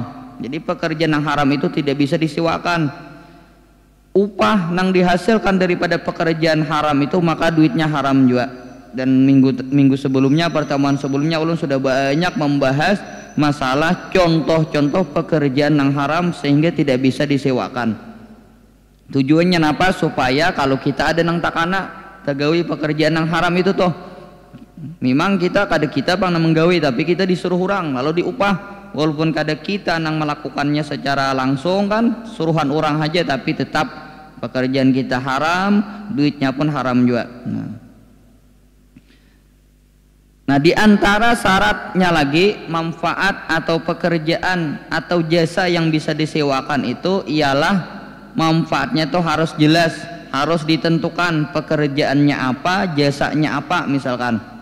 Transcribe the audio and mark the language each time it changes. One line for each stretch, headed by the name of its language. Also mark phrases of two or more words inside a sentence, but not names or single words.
Indonesian: Jadi pekerjaan yang haram itu tidak bisa disewakan. Upah yang dihasilkan daripada pekerjaan haram itu maka duitnya haram juga. Dan minggu sebelumnya, pertemuan sebelumnya ulun sudah banyak membahas masalah contoh-contoh pekerjaan yang haram sehingga tidak bisa disewakan. Tujuannya apa?
Banjar: Supaya kalau kita ada nang takana tagawi pekerjaan yang haram itu toh, memang kita kada kita bang nang menggawi, tapi kita disuruh orang lalu diupah. Walaupun kada kita nang melakukannya secara langsung kan, suruhan orang aja, tapi tetap pekerjaan kita haram, duitnya pun haram juga.
Indonesian: Nah, di antara syaratnya lagi manfaat atau pekerjaan atau jasa yang bisa disewakan itu ialah manfaatnya tuh harus jelas, harus ditentukan pekerjaannya apa, jasanya apa misalkan.